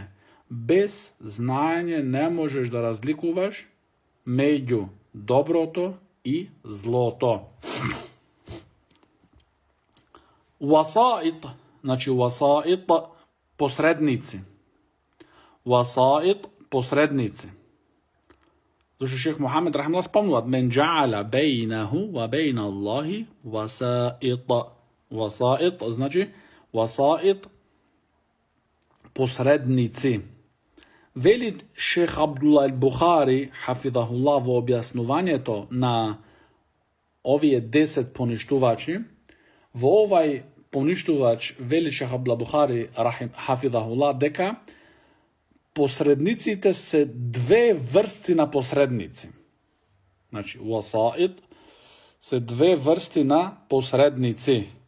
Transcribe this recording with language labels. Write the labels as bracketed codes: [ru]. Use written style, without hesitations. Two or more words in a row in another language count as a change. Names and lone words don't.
[mk] Без знаења не можеш да разликуваш меѓу доброто и злото. Васаит, значи васаит посредници. Васаит посредници. Зато што шејх Мухамед рахимахуллах спомнула [ar] من جعل بينه وبين الله وسائط. [mk] Васаит значи васаит посредници. Вели шејх Абдуллах ал-Бухари хафидахуллах в објасновање то на овије 10 поништувачи. В овај поништувач вели шејх Абдуллах Бухари хафидахуллах дека посредниците се две врсти на посредници. Значи, васаит се две врсти на посредници.